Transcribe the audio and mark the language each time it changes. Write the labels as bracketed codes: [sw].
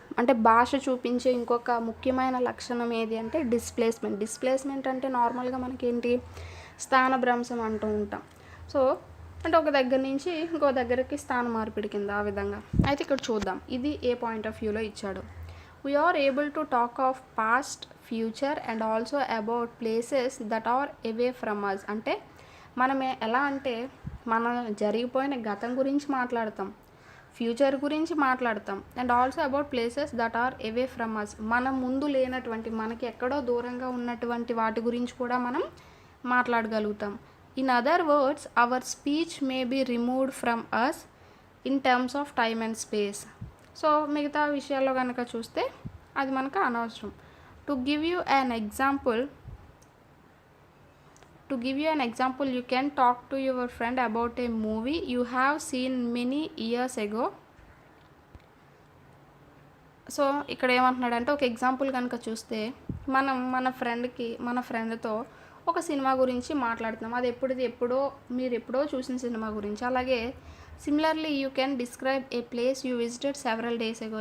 [te] అంటే భాష చూపించే ఇంకొక ముఖ్యమైన లక్షణం ఏది అంటే డిస్ప్లేస్మెంట్ అంటే నార్మల్గా మనకేంటి స్థానభ్రంశం అంటూ ఉంటాం. సో అంటే ఒక దగ్గర నుంచి ఇంకో దగ్గరికి స్థాన మార్పిడి కింద ఆ విధంగా. అయితే ఇక్కడ చూద్దాం, ఇది ఏ పాయింట్ ఆఫ్ వ్యూలో ఇచ్చాడు. [en] We are able to talk of past, future and also about places that are away from us. [te] అంటే మనం ఎలా అంటే మన జరిగిపోయిన గతం గురించి మాట్లాడతాం, ఫ్యూచర్ గురించి మాట్లాడతాం, and also about places that are away from us. మన ముందు లేనటువంటి, మనకి ఎక్కడో దూరంగా ఉన్నటువంటి వాటి గురించి కూడా మనం మాట్లాడగలుగుతాం. [en] In other words our speech may be removed from us in terms of time and space. [te] So మిగతా విషయాల్లో కనుక చూస్తే అది మనకు అనవసరం. [en] To give you an example, you can talk to your friend about a movie you have seen many years ago. [te] So ఇక్కడ ఏమంటున్నాడంటే ఒక ఎగ్జాంపుల్ కనుక చూస్తే మనం మన ఫ్రెండ్తో ఒక సినిమా గురించి మాట్లాడుతున్నాం. అది మీరు ఎప్పుడో చూసిన సినిమా గురించి. అలాగే [en] Similarly you can describe a place you visited several days ago.